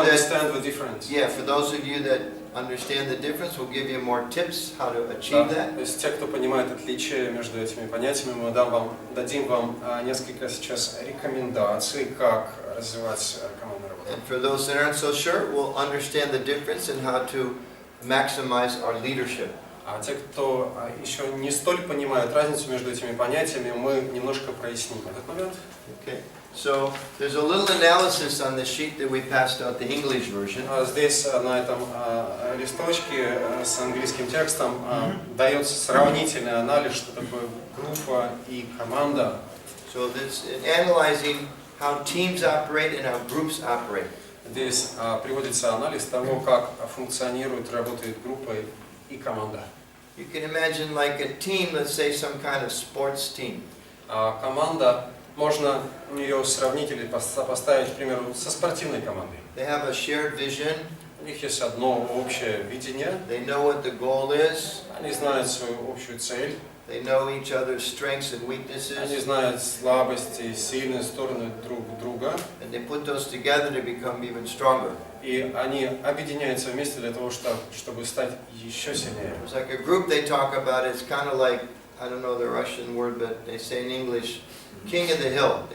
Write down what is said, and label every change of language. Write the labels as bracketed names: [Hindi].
[English] understand the difference? Yeah, for those of you that understand the difference, we'll give you more tips how to achieve that. [Russian] То есть те, кто понимает отличие между этими понятиями, мы дадим вам несколько сейчас рекомендаций, как развивать командную работу. [English] And for those that aren't so sure, we'll understand the difference and how to maximize our leadership. [Russian] А те, кто еще не столь понимают разницу между этими понятиями, мы немножко проясним этот момент. [English] Okay. So there's a little analysis on the sheet that we passed out, the English version. [Russian] Здесь на этом листочке с английским текстом дается сравнительный анализ, что такое группа и команда. [English] So this is analyzing how teams operate and how groups operate. [Russian] Здесь приводится анализ того, как функционирует, работает группа и команда. [English] You can imagine like a team, let's say some kind of sports team. [Russian] Команда, можно ее сравнить или поставить, к примеру, со спортивной командой. [English] They have a shared vision. [Russian] У них есть одно общее видение. [English] They know what the goal is. [Russian] Они знают свою общую цель. [English] They know each other's strengths and weaknesses. [Russian] Они знают слабости и сильные стороны друг друга. [English] And they put those together to become even stronger. [Russian] И они объединяются вместе для того, чтобы стать еще сильнее. [English] It's like a group they talk about. It's kind of like, I don't know the Russian word, but they say in English, King of the Hill.